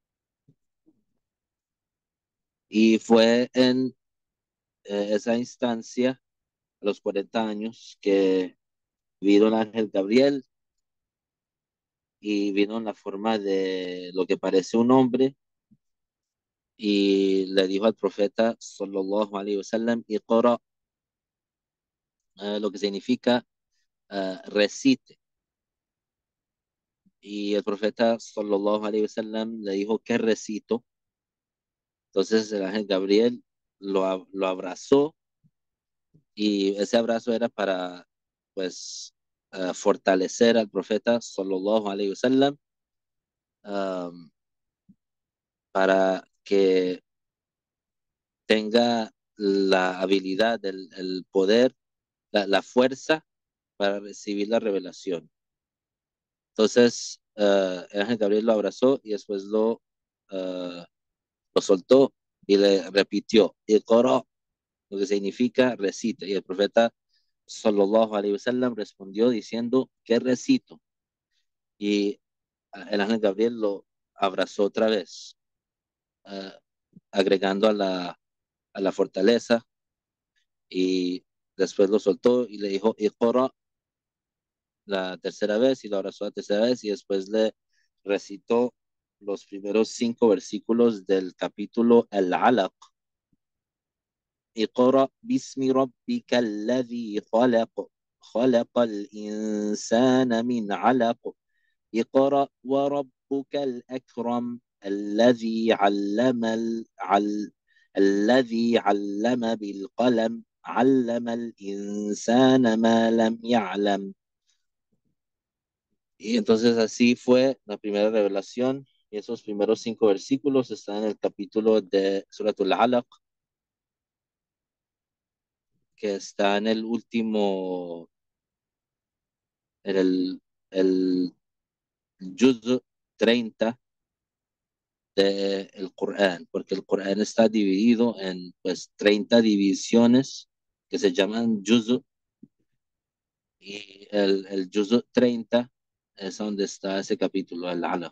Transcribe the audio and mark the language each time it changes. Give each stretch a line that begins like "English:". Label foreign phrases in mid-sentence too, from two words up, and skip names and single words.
Spanish: Y fue en esa instancia, a los 40 años, que vino el ángel Gabriel y vino en la forma de lo que parece un hombre y le dijo al profeta
Arabic: صلى الله عليه وسلم
Spanish: iqra, lo que significa recite. Y el profeta
Arabic: صلى الله عليه وسلم
Spanish: le dijo que recito. Entonces el ángel Gabriel lo abrazó y ese abrazo era para pues fortalecer al profeta
Arabic: صلى الله عليه وسلم,
Spanish: um, para que tenga la habilidad, el poder, la fuerza para recibir la revelación. Entonces, el ángel Gabriel lo abrazó y después lo soltó y le repitió, Iqra, lo que significa recita. Y el profeta
Arabic: صلى الله عليه وسلم
Spanish: respondió diciendo, ¿qué recito? Y el ángel Gabriel lo abrazó otra vez, uh, agregando a la fortaleza y después lo soltó y le dijo, Iqra, la tercera vez y lo abrazó la tercera vez y después le recitó los primeros 5 versículos del capítulo Al-Alaq.
Arabic: اقرأ باسم ربك الذي خلق خلق الإنسان من علق اقرأ وربك الأكرم الذي علم بالقلم علم الإنسان ما لم يعلم.
Spanish: Y entonces así fue la primera revelación. Y esos primeros 5 versículos están en el capítulo de Suratul Alaq, que está en el último, en el Juz 30 del Corán, porque el Corán está dividido en pues 30 divisiones que se llaman Juz, y el Juz 30 es donde está ese capítulo, el Alaq.